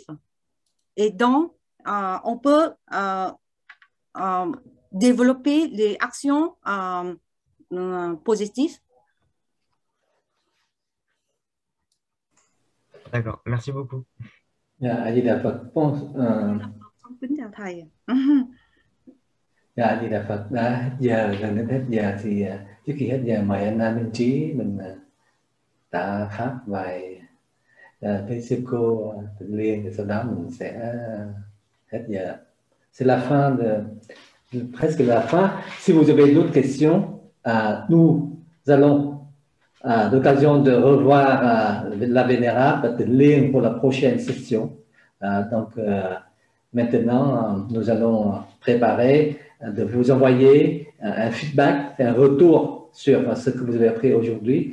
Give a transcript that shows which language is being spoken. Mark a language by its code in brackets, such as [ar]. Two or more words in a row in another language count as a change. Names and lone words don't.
[fr] Et donc, on peut développer les actions positives. D'accord, merci beaucoup. [vi] A Di Đà Phật. Kính chào thầy. A Di Đà Phật. Đã hết giờ, gần đến hết giờ thì trước khi hết giờ mời anh Nam Minh Trí mình tạ pháp vài với sư cô Tịnh Liên, thì sau đó mình sẽ hết giờ. [fr] C'est la fin presque la fin. Si vous avez d'autres questions, nous allons l'occasion de revoir la Vénérable Tịnh Liên pour la prochaine session. Donc maintenant, nous allons préparer de vous envoyer un feedback, un retour sur ce que vous avez appris aujourd'hui.